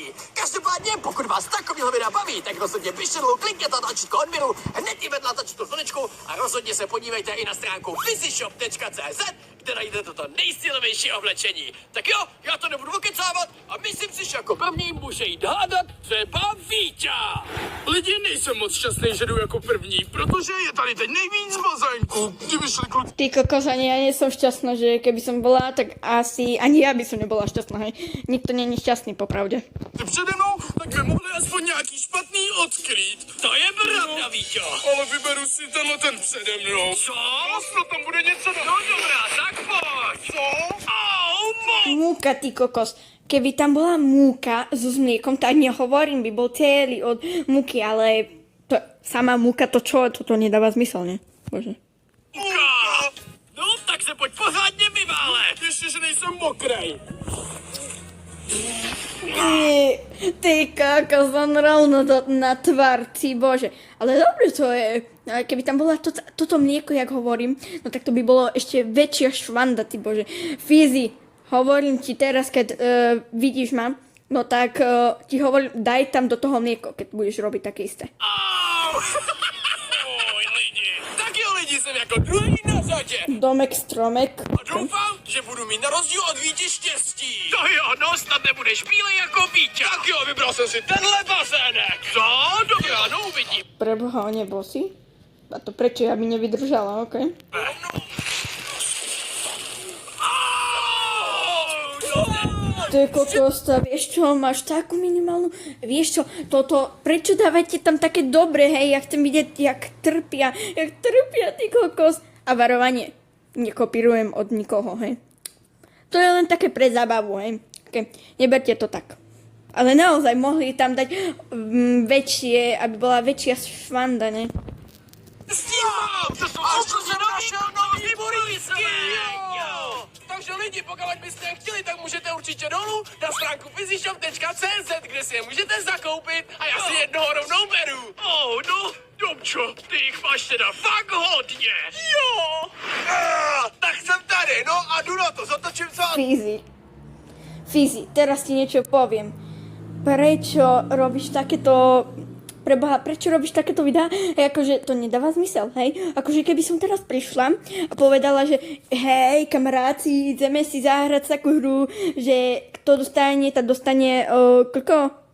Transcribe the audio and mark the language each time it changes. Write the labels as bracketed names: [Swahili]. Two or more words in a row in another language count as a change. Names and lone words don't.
[Czech] Každopádně, pokud vás takovýhle videa baví, tak rozhodně pište dolů, klikněte na tlačítko odběru, hned i vedle tlačítko zvonečku a rozhodně se podívejte i na stránku fizishop.cz, kde najdete toto nejstylovější oblečení. Tak jo, já to nebudu okecávat a myslím si, že jako první může jít hádat třeba Víťa. Lidi, nejsem moc šťastný, že jdu jako první, protože je tady teď nejvíc bazénků. Kdyby šli kluci [Slovak] Ty kokos, ani ja nie som šťastná, že keby som bola, tak asi ani ja by som nebola šťastná, hej. Nikto nie je šťastný, popravde. [Czech] přede mnou, tak by mohli aspoň nějaký špatný odkrýt. To je pravda, Víťo. Ale vyberu si tenhle ten přede mnou. Co? No tam bude něco No dobrá, tak pojď. Co? [Slovak] Múka, ty kokos. Keby tam bola múka so mliekom, tak nehovorím, by bol celý od múky, ale to, sama múka, to čo? Toto nedáva zmysel, ne? Bože. No, [Czech] tak se pojď pořádně vyválet. Ještě, že nejsem mokrej. [Slovak] Ty kokos, on rovno na tvár, ty bože. Ale dobre to je. Keby tam bola toto mlieko, jak hovorím, no tak to by bolo ešte väčšia švanda, ty bože. Fizi, hovorím ti teraz, keď vidíš ma, no tak ti hovorím, daj tam do toho mlieko, keď budeš robiť také isté. Oj, [Czech] lidi. Tak jo, lidi, jsem jako druhý na řadě. Domek, stromek. A doufám, že budu mít na rozdíl od Víti štěstí. To jo, no snad nebudeš bílej jako Víťa. Tak jo, vybral jsem si tenhle bazének. Co? Dobrá, no uvidím. [Slovak] Preboha, on nebol si? A to prečo ja by nevydržala, okej? Ty kokos, vieš čo, máš takú minimálnu, vieš čo, prečo dávate tam také dobre, hej, ja chcem vidieť, jak trpia, ty kokos. A varovanie, nekopírujem od nikoho, hej. To je len také pre zábavu, hej, okay. Neberte to tak. Ale naozaj mohli tam dať väčšie, aby bola väčšia švanda, ne? [Czech] To se našel nový burísky. Takže lidi, pokud byste je chtěli, tak můžete určitě dolů na stránku fizishop.cz, kde si je můžete zakoupit a já si jednoho rovnou beru. No, Domčo, ty jich máš teda fakt hodně. Jo! Tak jsem tady, no a jdu na to, zatočím co... [Slovak] Fizi, teraz ti niečo poviem. Prečo robíš takéto... Preboha, prečo robíš takéto videá? Hej, akože to nedáva zmysel, hej? Akože keby som teraz prišla a povedala, že hej, kamaráci, ideme si zahrať takú hru, že kto dostane, tak dostane koľko?